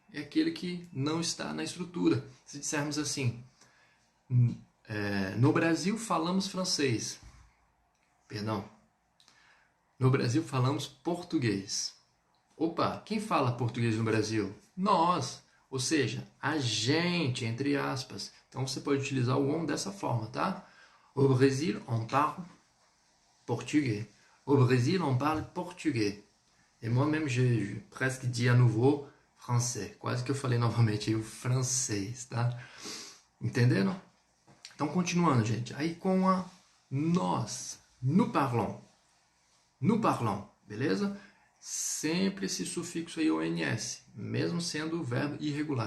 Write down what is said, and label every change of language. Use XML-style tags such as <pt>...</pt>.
<pt>É aquele que não está na estrutura. Se dissermos assim, no Brasil falamos francês. Perdão. No Brasil falamos português. Opa, quem fala português no Brasil? Nós. Ou seja, a gente, entre aspas. Então você pode utilizar o on dessa forma, tá?</pt> <fr>Au Brésil, on parle portugais. Au Brésil, on parle portugais. Et moi-même, je presque dis à nouveau français.</fr> <pt>Quase que eu falei novamente o francês, tá? Entenderam? Então, continuando, gente. Aí com a nós.</pt> <fr>Nous parlons,</fr> <pt>beleza? Sempre esse sufixo aí, ONS, mesmo sendo o verbo irregular.</pt>